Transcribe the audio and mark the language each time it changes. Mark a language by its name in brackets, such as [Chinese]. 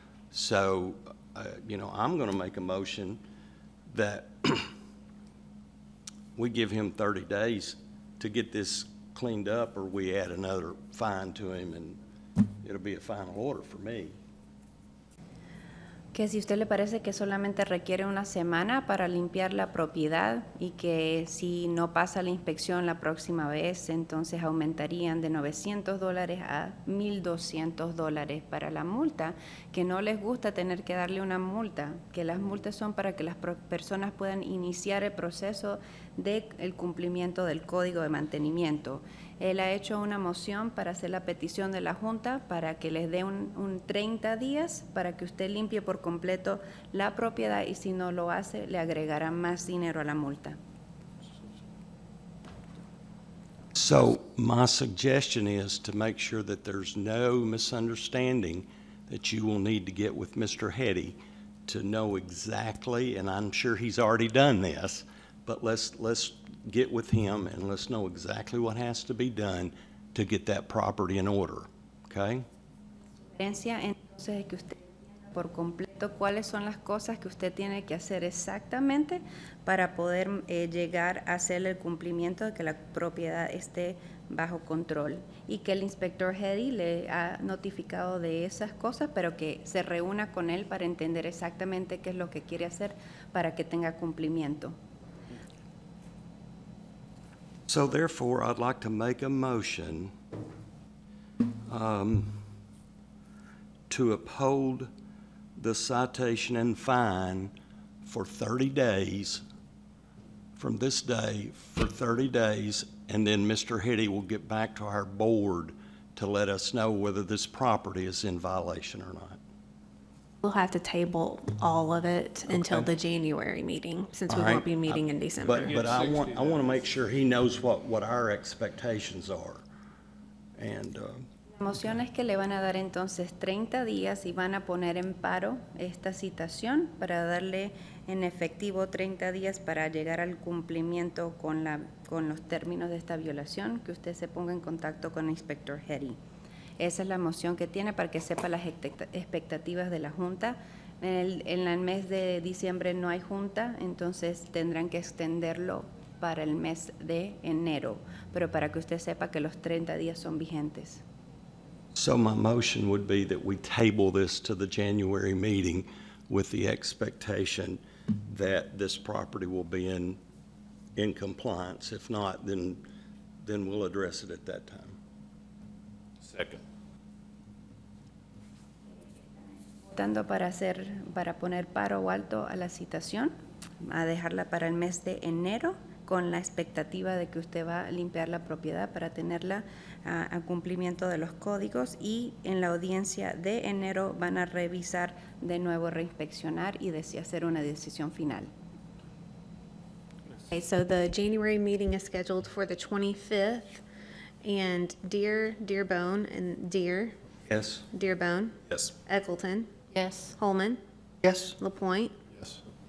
[English] So, I'm going to make a motion that we give him 30 days to get this cleaned up, or we add another fine to him, and it'll be a final order for me. [Spanish] Que si usted le parece que solamente requiere una semana para limpiar la propiedad y que si no pasa la inspección la próxima vez, entonces aumentarían de $900 a $1,200 para la multa, que no les gusta tener que darle una multa, que las multas son para que las personas puedan iniciar el proceso del cumplimiento del código de mantenimiento. Él ha hecho una moción para hacer la petición de la Junta para que les dé un 30 días para que usted limpie por completo la propiedad y si no lo hace, le agregará más dinero a la multa. [English] So my suggestion is to make sure that there's no misunderstanding that you will need to get with Mr. Hetty to know exactly, and I'm sure he's already done this, but let's get with him and let's know exactly what has to be done to get that property in order, okay? Entonces, es que usted entienda por completo cuáles son las cosas que usted tiene que hacer exactamente para poder llegar a hacer el cumplimiento de que la propiedad esté bajo control y que el inspector Hetty le ha notificado de esas cosas, pero que se reúna con él para entender exactamente qué es lo que quiere hacer para que tenga cumplimiento. So therefore, I'd like to make a motion to uphold the citation and fine for 30 days, from this day for 30 days, and then Mr. Hetty will get back to our board to let us know whether this property is in violation or not. We'll have to table all of it until Okay. the January meeting, since we All right. won't be meeting in December. But I want to make sure he knows what our expectations are. And, [Spanish] La moción es que le van a dar entonces 30 días y van a poner en paro esta citación para darle en efectivo 30 días para llegar al cumplimiento con los términos de esta violación, que usted se ponga en contacto con el inspector Hetty. Esa es la moción que tiene para que sepa las expectativas de la Junta. En el mes de diciembre no hay Junta, entonces tendrán que extenderlo para el mes de enero, pero para que usted sepa que los 30 días son vigentes. [English] So my motion would be that we table this to the January meeting with the expectation that this property will be in compliance. If not, then we'll address it at that time. Second. [Spanish] Votando para poner paro o alto a la citación, a dejarla para el mes de enero, con la expectativa de que usted va a limpiar la propiedad para tenerla a cumplimiento de los códigos, y en la audiencia de enero van a revisar de nuevo, reinspeccionar y hacer una decisión final. [English] Okay, so the January meeting is scheduled for the 25th, and Dearbone, and Yes? Dearbone, Yes. Eccleton, Yes. Holman, Yes. LaPointe, Yes.